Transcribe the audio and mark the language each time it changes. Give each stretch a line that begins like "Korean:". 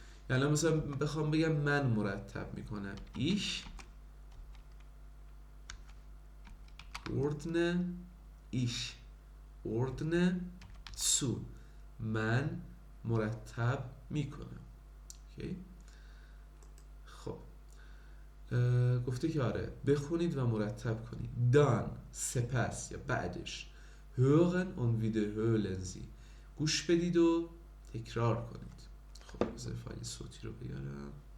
Persian: یعنی مثلا بخوام بگم من مرتب میکنم،
German: ich ordne ich ordne zu.
Persian: من مرتب میکنم. اوکی. خب گفته که آره بخونید و مرتب کنید.
German: dann
Persian: سپس یا بعدش
German: hören und wiederholen Sie.
Persian: گوش بدید و تکرار کنید. خب بذار فایل صوتی رو بیارم.